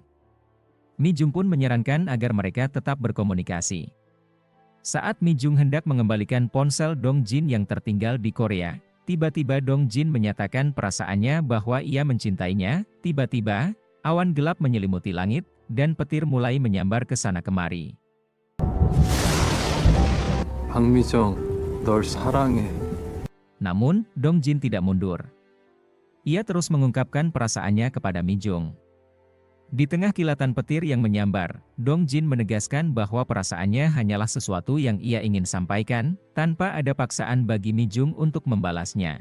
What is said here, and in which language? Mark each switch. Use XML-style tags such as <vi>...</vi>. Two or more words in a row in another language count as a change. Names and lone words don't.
<id>Mi Jung pun menyarankan agar mereka tetap berkomunikasi. Saat Mi Jung hendak mengembalikan ponsel Dong Jin yang tertinggal di Korea, tiba-tiba Dong Jin menyatakan perasaannya bahwa ia mencintainya. Tiba-tiba, awan gelap menyelimuti langit, dan petir mulai menyambar ke sana kemari.</id> <ko>박미정 널 사랑해.</ko> <id>Namun, Dong Jin tidak mundur. Ia terus mengungkapkan perasaannya kepada Mi Jung. Di tengah kilatan petir yang menyambar, Dong Jin menegaskan bahwa perasaannya hanyalah sesuatu yang ia ingin sampaikan, tanpa ada paksaan bagi Mi Jung untuk membalasnya.</id>